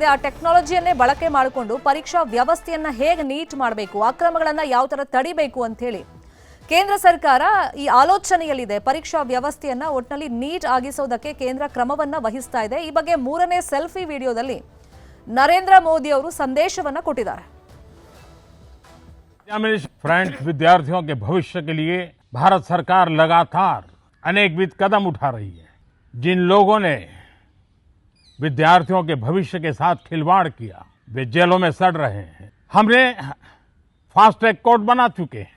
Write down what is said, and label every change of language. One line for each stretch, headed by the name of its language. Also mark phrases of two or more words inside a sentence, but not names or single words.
Kannada: ಆ ಟೆಕ್ನಾಲಜಿಯನ್ನೇ ಬಳಕೆ ಮಾಡಿಕೊಂಡು ಪರೀಕ್ಷಾ ವ್ಯವಸ್ಥೆಯನ್ನ ಹೇಗೆ ನೀಟ್ ಮಾಡಬೇಕು, ಅಕ್ರಮಗಳನ್ನ ಯಾವ ತರ ತಡಿಬೇಕು ಅಂತ ಹೇಳಿ ಕೇಂದ್ರ ಸರ್ಕಾರ ಈ ಆಲೋಚನೆಯಲ್ಲಿದೆ. ಪರೀಕ್ಷಾ ವ್ಯವಸ್ಥೆಯನ್ನ ಒಟ್ಟಿನಲ್ಲಿ ನೀಟ್ ಆಗಿಸೋದಕ್ಕೆ ಕೇಂದ್ರ ಕ್ರಮವನ್ನ ವಹಿಸ್ತಾ ಇದೆ. ಈ ಬಗ್ಗೆ 3ನೇ ಸೆಲ್ಫಿ ವಿಡಿಯೋದಲ್ಲಿ ನರೇಂದ್ರ ಮೋದಿ ಅವರು ಸಂದೇಶವನ್ನ ಕೊಟ್ಟಿದ್ದಾರೆ.
Hindi: फ्रेंड्स, विद्यार्थियों के भविष्य के लिए भारत सरकार लगातार अनेकविध कदम उठा रही है. जिन लोगों ने विद्यार्थियों के भविष्य के साथ खिलवाड़ किया वे जेलों में सड़ रहे हैं. हमने
English: fast track court
Hindi: बना चुके हैं.